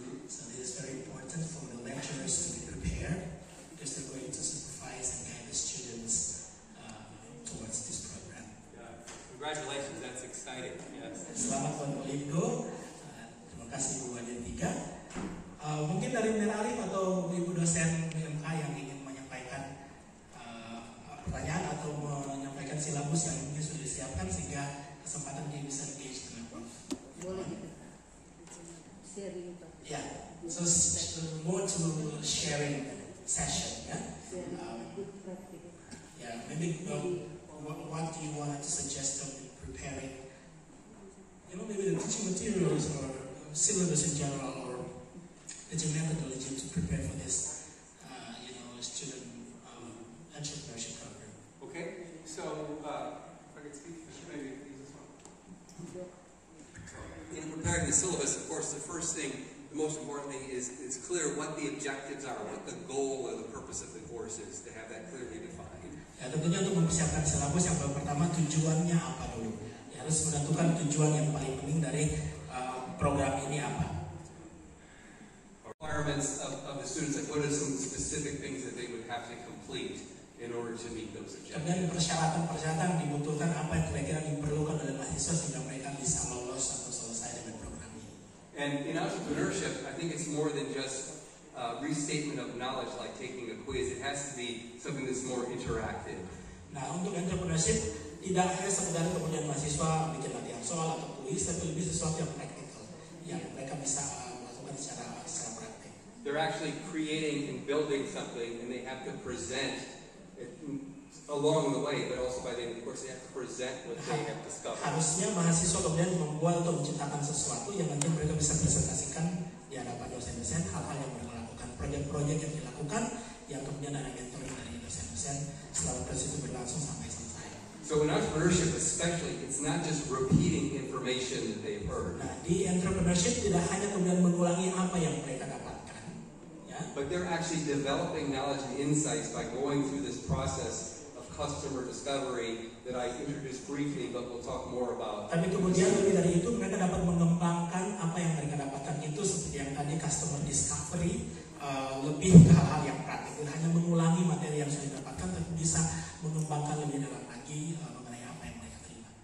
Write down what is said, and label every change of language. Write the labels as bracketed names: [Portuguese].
[English] So this is very important for the lecturers to be prepared, because they're going to supervise and guide the students towards this program. Congratulations, that's exciting. Yes. [Indonesian] Selamat buat Olimgo. Terima kasih Bu Wani Tiga. Mungkin dari Bung Arif atau Ibu dosen BMK yang ingin menyampaikan pertanyaan atau menyampaikan silabus yang mungkin sudah disiapkan sehingga kesempatan dia bisa engage dengan Prof. Boleh gitu. Sharing. [English] Yeah, so more to sharing session, yeah. Yeah, maybe what do you want to suggest of preparing? Maybe the teaching materials or syllabus in general, or teaching methodology to prepare for this, student entrepreneurship program. Okay, so if I could speak, maybe use this one. In preparing the syllabus, of course, the first thing, the most important thing is it's clear what the objectives are, what the goal or the purpose of the course is, to have that clearly defined. [Indonesian] Ya, tentunya untuk mempersiapkan silabus yang pertama tujuannya apa dulu. Ya, harus menentukan tujuan yang paling penting dari program ini apa. [English] Requirements of the students, like what are some specific things that they would have to complete in order to meet those objectives? [Indonesian] Kemudian persyaratan-persyaratan dibutuhkan apa yang kira-kira diperlukan oleh mahasiswa sehingga mereka bisa lolos atau selesai dengan program ini. [English] And in entrepreneurship, I think it's more than just restatement of knowledge, like taking a quiz. It has to be something that's more interactive. [Indonesian] Nah, untuk entrepreneurship tidak hanya sekedar kemudian mahasiswa bikin latihan soal atau kuis, tapi lebih sesuatu yang praktikal yang mereka bisa melakukan secara praktik. [English] They're actually creating and building something, and they have to present it along the way, but also by the end, of course, they have to present what they have discovered. [Indonesian] Harusnya mahasiswa kemudian membuat atau menciptakan sesuatu yang nanti mereka bisa presentasikan di hadapan dosen-dosen, hal-hal yang mereka lakukan, proyek-proyek yang dilakukan, yang kemudian ada mentoring dari dosen-dosen selama proses itu berlangsung sampai selesai. [English] So in entrepreneurship especially, it's not just repeating information that they've heard. [Indonesian] Nah, di entrepreneurship tidak hanya kemudian mengulangi apa yang mereka dapatkan, ya. [English] But they're actually developing knowledge and insights by going through this process of customer discovery that I introduced briefly, but we'll talk more about. [Indonesian] Tapi kemudian lebih dari itu mereka dapat mengembangkan apa yang mereka dapatkan itu seperti yang tadi customer discovery, lebih ke hal-hal yang praktik, tidak hanya mengulangi materi yang sudah didapatkan, tapi bisa mengembangkan lebih dalam lagi mengenai apa yang mereka terima.